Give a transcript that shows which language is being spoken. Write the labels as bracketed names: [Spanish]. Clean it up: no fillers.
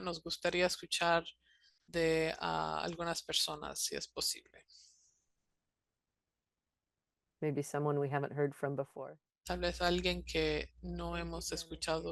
[Spanish] Nos gustaría escuchar de algunas personas, si es posible. [English] maybe someone we haven't heard from before. [Spanish] Tal vez alguien que no hemos escuchado